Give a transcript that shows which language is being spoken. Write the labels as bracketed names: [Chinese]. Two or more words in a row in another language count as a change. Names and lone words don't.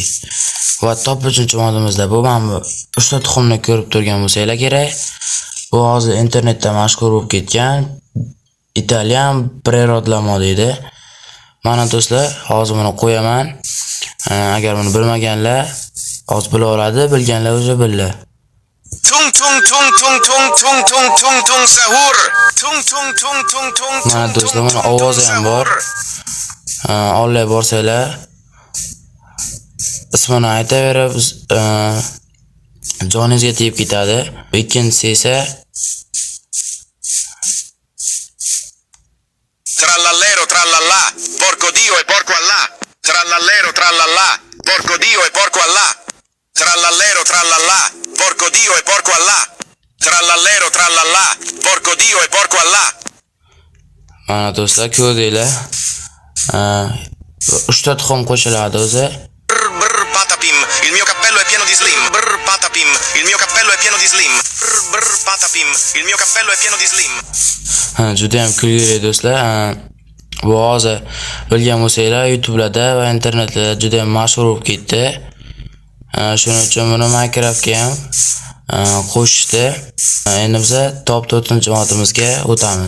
[Uzbek] Va top 3-chi modimizda bu mana bu 3 ta tuxumni ko'rib turgan bo'lsanglar kerak. Bu hozir internetda mashhur bo'lib ketgan Italyan prirodlar modi edi. Mana do'stlar, hozir buni qo'yaman. Agar buni bilmaganlar hozir bila oladi, bilganlar o'zi bildi. Tung tung tung tung tung tung tung tung tung sahur. Tung tung tung tung tung. Mana do'stlar, buni ovozi ham bor. Olib borsanglar ismini aytaverib joningizga tegib ketadi. Ikkinchisi esa [Italian] Trallallero trallallà, porco dio e porco Allah. Trallallero trallallà, porco dio e porco Allah. Trallallero trallallà, porco dio e porco Allah. Trallallero trallallà, porco dio e porco Allah. [Uzbek] mana do'stlar, ko'rdinglar. 3 ta tuxum qo'shiladi o'zi. [Italian] Brr patapim, il mio cappello è pieno di slim. Brr patapim, il mio cappello è pieno di slim. Brr patapim, il mio cappello è pieno di slim. [Uzbek] Juda ham kulgili do'stlar. Bu hozir bilgan bo'lsanglar, YouTube'larda va internetda juda ham mashhur bo'lib ketdi. Shuning uchun buni Minecraftga ham qo'shishdi. Endi biz top 4-chi modimizga o'tamiz.